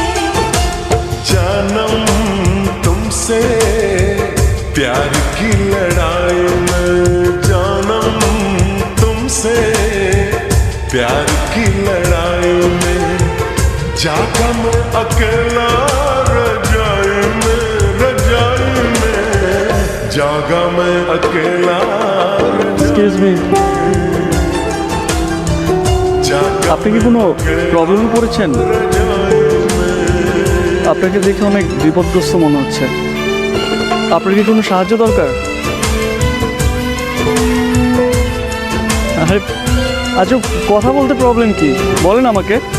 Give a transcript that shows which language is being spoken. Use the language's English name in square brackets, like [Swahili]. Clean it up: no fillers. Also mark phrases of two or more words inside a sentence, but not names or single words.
[Hindi] जानम तुमसे प्यार की लड़ाई में जानम तुमसे प्यार की लड़ाई में जागा मैं अकेला रजाई में जागा मैं अकेला [English] excuse me, [Bangla] আপনি কি কোনো প্রবলেমে পড়েছেন? আপনাকে দেখে অনেক বিপদগ্রস্ত মনে হচ্ছে। আপনার কি কোনো সাহায্য দরকার? আরে আচ্ছা, কথা বলতে প্রবলেম কি বলেন আমাকে।